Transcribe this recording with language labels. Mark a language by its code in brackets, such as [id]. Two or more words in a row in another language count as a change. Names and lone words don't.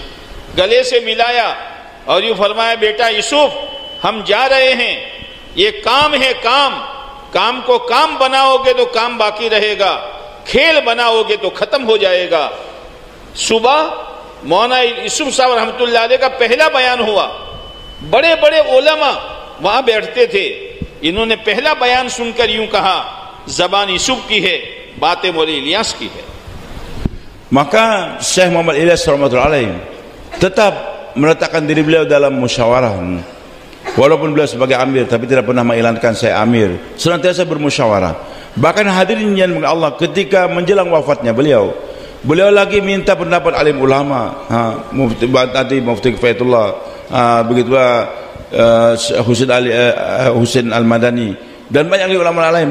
[hi] गले से मिलाया और यूं फरमाया, बेटा यूसुफ हम जा रहे हैं, ये काम है, काम को काम बनाओगे तो काम बाकी रहेगा, खेल बनाओगे तो खत्म हो जाएगा। सुबह मौलाना यूसुफ साहब [ar] رحمة الله عليه [hi] का पहला बयान हुआ, बड़े बड़े उलमा वहां बैठते थे, इन्होंने पहला बयान सुनकर यूं कहा, जबान यूसुफ की है, बातें मौलवी इलियास की है। [id] Maka Syekh Muhammad Ilyas [ar] رحمة الله عليه [id] tetap meletakkan diri beliau dalam musyawarah. Walaupun beliau sebagai amir, tapi tidak pernah mengilangkan saya amir, senantiasa bermusyawarah. Bahkan hadirin yang Allah, ketika menjelang wafatnya beliau lagi minta pendapat alim ulama, Mufti Kifaiyatullah, begitulah Husain Al-Madani dan banyak ulama lain.